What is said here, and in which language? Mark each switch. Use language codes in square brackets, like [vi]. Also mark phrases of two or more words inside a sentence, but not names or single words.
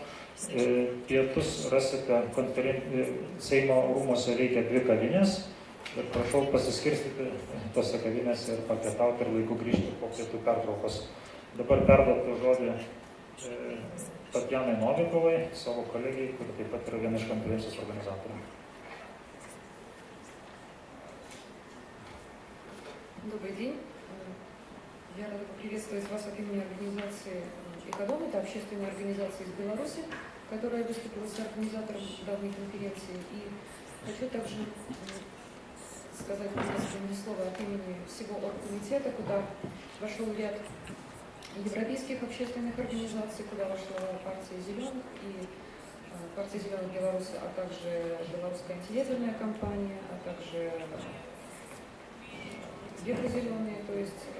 [lt] Pietus rasite Seimo rūmose veikia 2 kavinės. Ir prašau pasiskirstyti tose kavinėse ir papietauti ir laiku grįžti po pietų pertraukos. Dabar perduotų žodį Tatjanai Novikovai, savo kolegijai, kuri taip pat yra viena iš konferencijos organizatorių. [ru] Добрый день. Я рада приветствовать вас от имени организации «Экодом». Это общественная организация из Беларуси, которая выступила с организатором данной конференции. И хочу также сказать несколько слов от имени всего оргкомитета, куда вошел ряд европейских общественных организаций, куда вошла партия «Зеленых» и партия «Зеленых Беларуси», а также Белорусская антиядерная компания, а также ветрозеленые, то есть